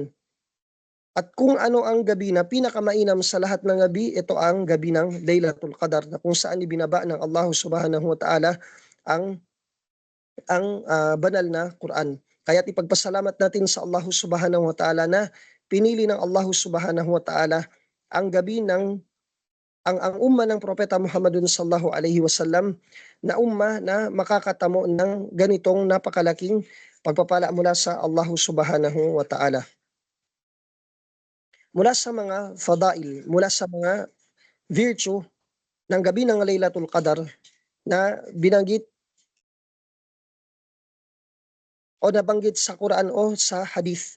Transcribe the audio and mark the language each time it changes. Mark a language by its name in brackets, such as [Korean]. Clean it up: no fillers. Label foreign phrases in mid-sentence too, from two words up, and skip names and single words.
[Filipino] At kung ano ang gabi na pinakamainam sa lahat ng gabi, ito ang gabi ng Laylatul Qadar na kung saan ibinaba ng Allah [Arabic] سبحانه وتعالى [Filipino] ang banal na Quran. Kaya't ipagpasalamat natin sa Allah [Arabic] سبحانه وتعالى [Filipino] na pinili ng Allah [Arabic] سبحانه وتعالى [Filipino] ang gabi ng ang umma ng Propeta Muhammadun [Arabic] صلى الله عليه وسلم [Filipino] na umma na makakatamo ng ganitong napakalaking pagpapala mula sa Allah [Arabic] سبحانه وتعالى. [Filipino] Mula sa mga fadail, mula sa mga virtue ng gabi ng Laylatul Qadar na binanggit o nabanggit sa Quran o sa Hadith.